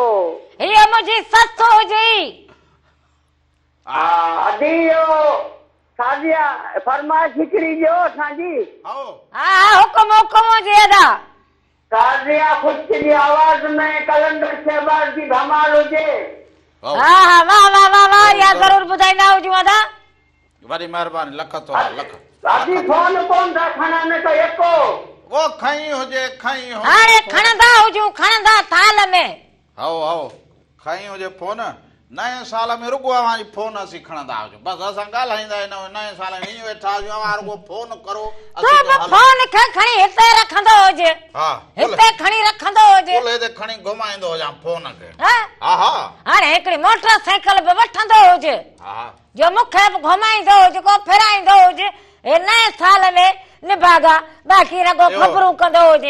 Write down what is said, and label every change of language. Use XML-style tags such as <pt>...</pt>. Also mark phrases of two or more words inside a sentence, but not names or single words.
<sd>हीअ मुंहिंजी ससु हुजे। हा अॼु इहो सादिया फरमाइश हिकिड़ी ॾियो असांजी। आओ हाँ हुकुम हुकुम जे अदा। सादिया ख़ुशी जी आवाज़ में कलंदर शहबाज जी धमाल हुजे। आओ हाँ हाँ वाह वाह वाह वाह या जरूर ॿुधाईंदा हुजूं अदा। वरी महिरबानी लख तो लख सादी फोन कोन था खणनि त एको वो खई हुजे हाणे खणंदा हुजूं खणंदा थाल में। आओ आओ खई हुजे फोन नए साल में रुगो अवां फोन असीं खणंदा हुजूं बस असां ॻाल्हाईंदा आहियूं नए साल में हीअं वेठा हुजूं अवां रुगो फोन करो तो फोन खे खणी हिते रखंदो हुजे। हा हिते खणी रखंदो हुजे। पुल ते खणी घुमाईंदो हुजां फोन खे। हाँ हा हा हाणे हिकिड़ी मोटरसाइकिल बि वठंदो हुजे हा जो मूंखे बि घुमाईंदो हुजे को फिराईंदो हुजे हे नए साल में निभागा बाक़ी रगो ख़बरूं कंदो हुजे।</sd>